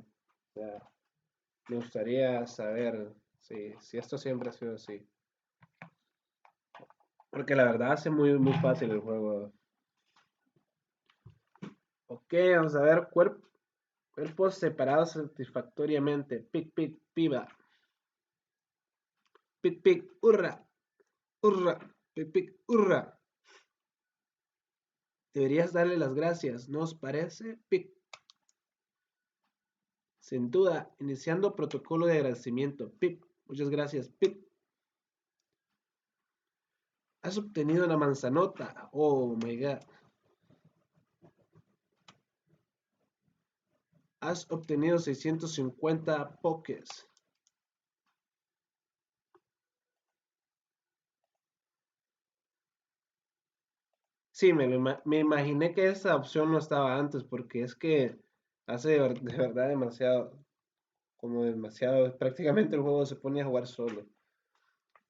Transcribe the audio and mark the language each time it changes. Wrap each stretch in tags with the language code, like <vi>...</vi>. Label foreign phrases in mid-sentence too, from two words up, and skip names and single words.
<es>O sea, me gustaría saber si esto siempre ha sido así. Porque la verdad hace muy fácil el juego. Ok, vamos a ver. Cuerpos separados satisfactoriamente. Pic, pic, piba. Pic, pic, hurra. Hurra. Pic, pic, hurra. Deberías darle las gracias, ¿no os parece? Pic. Sin duda, iniciando protocolo de agradecimiento. Pip, muchas gracias. Pip, has obtenido una manzanota.</es> <en>Oh my god.</en> <es>Has obtenido 650 pokés. Sí, me imaginé que esa opción no estaba antes porque es que hace de verdad demasiado, prácticamente el juego se pone a jugar solo.</es>